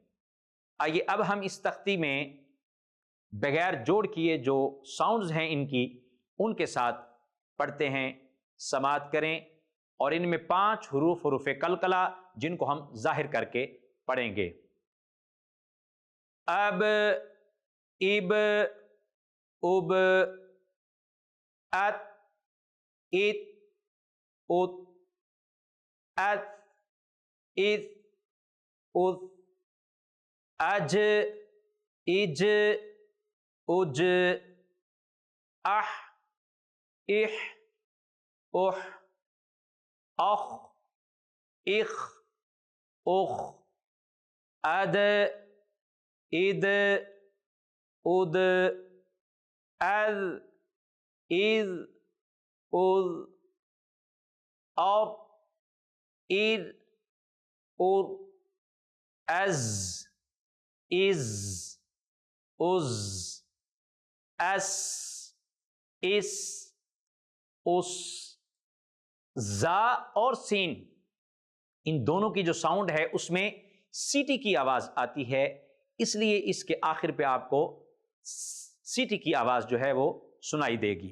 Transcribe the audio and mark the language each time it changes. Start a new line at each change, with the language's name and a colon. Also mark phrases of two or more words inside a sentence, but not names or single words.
Urdu: آئیے اب ہم اس تختی میں بغیر جوڑ کیے جو ساؤنڈز ہیں ان کی، ان کے ساتھ پڑھتے ہیں، سماعت کریں، اور ان میں 5 حروف حروف قلقلہ جن کو ہم ظاہر کر کے پڑھیں گے۔
Arabic: اب اب اب ات ات ات ات اذ اذ اج اج اج اح اح اح اخ اخ اخ اد اد اد اذ اذ اذ اب ار ار از از از
Urdu: اس اس اس زا اور سین ان دونوں کی جو ساؤنڈ ہے اس میں سیٹی کی آواز آتی ہے، اس لیے اس کے آخر پہ آپ کو سیٹی کی آواز جو ہے وہ سنائی دے گی۔